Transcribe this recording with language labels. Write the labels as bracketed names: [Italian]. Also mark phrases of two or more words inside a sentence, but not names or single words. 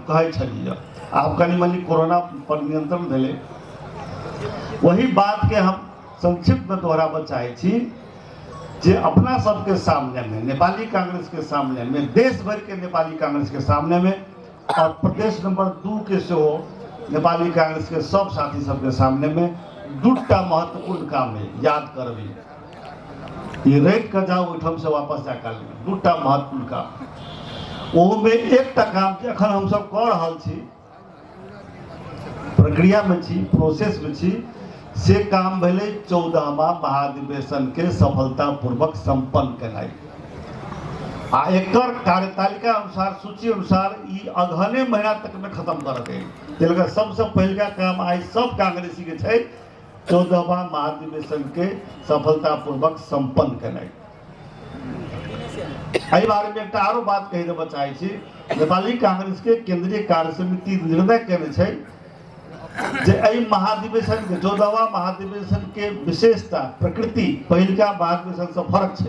[Maithili] कहे आप कनी मनी कोरोना पर नियंत्रण दिले वही बात के हम संक्षिप्त में दोहराव चाहे जे अपना सबके सामने में नेपाली कांग्रेस के सामने में देश भर के नेपाली कांग्रेस के सामने में और प्रदेश नंबर 2 के से हो नेपाली कांग्रेस के सब साथी सबके सामने में 2टा महत्वपूर्ण काम है। याद करबी ये रेट कर जाओ ओठम से वापस जाकर 2टा महत्वपूर्ण काम वो में 1टा काम अखन हम सब कर रहा छी, प्रक्रिया में छी, प्रोसेस में छी, से काम भले 14वां महाधिवेशन के सफलता पूर्वक संपन्न कराई। आ एकर कार्यतालिका अनुसार सूची अनुसार ई अगहने महीना तक में खत्म करके तेलका सबसे पहिलका काम आई सब कांग्रेसी के छै 14वां महाधिवेशन के सफलतापूर्वक संपन्न केनाइ। एहि बारे में एक आरो बात कहि देबऽ चाहै छी। नेपाली कांग्रेस के केंद्रीय कार्य समिति निर्णय केने छै जे एहि महाधिवेशन के 14वां महाधिवेशन के विशेषता प्रकृति पहिलका महाधिवेशन से फर्क छै।